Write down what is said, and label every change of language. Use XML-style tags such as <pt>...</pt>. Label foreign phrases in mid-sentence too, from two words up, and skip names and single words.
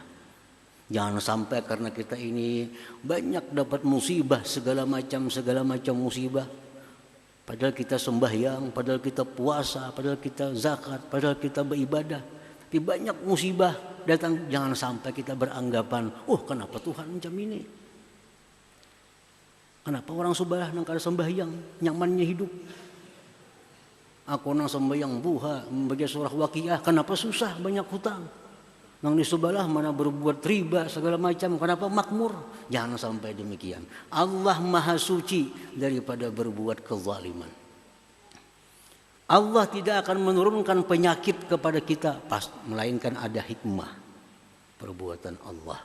<id>Jangan sampai karena kita ini banyak dapat musibah, segala macam musibah. Padahal kita sembahyang, padahal kita puasa, padahal kita zakat, padahal kita beribadah. Tapi banyak musibah datang, jangan sampai kita beranggapan, oh kenapa Tuhan macam ini?</id> <bjn>Kenapa orang sebelah nang kada sembahyang, nyamannya hidup? Aku nang sembahyang buha, membaca surah Waqiah, kenapa susah banyak hutang? Nang di sebelah mana berbuat riba segala macam, kenapa makmur?</bjn> <id>Jangan sampai demikian. Allah Maha Suci daripada berbuat kezaliman. Allah tidak akan menurunkan penyakit kepada kita, melainkan ada hikmah perbuatan Allah.</id>